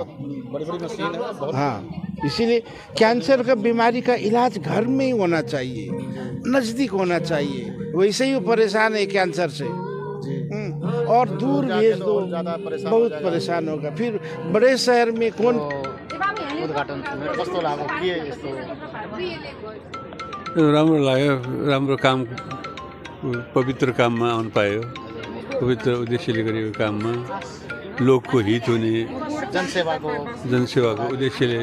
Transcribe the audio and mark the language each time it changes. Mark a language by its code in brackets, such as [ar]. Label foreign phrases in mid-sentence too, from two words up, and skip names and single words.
[hi] बड़ी बड़ी मशीन है बहुत। हाँ, इसीलिए कैंसर का बीमारी का इलाज घर में ही होना चाहिए, नज़दीक होना चाहिए। वैसे ही वो परेशान है कैंसर से, और दूर भेज दो, बहुत परेशान होगा। फिर बड़े शहर में कौन [ne] उद्घाटन कस्तो लाग्यो के यस्तो राम्रो लाग्यो, राम्रो काम, पवित्र काममा आउनु पायो, पवित्र उद्देश्यले गरेको काममा लोकको हित हुने, जनसेवाको उद्देश्यले।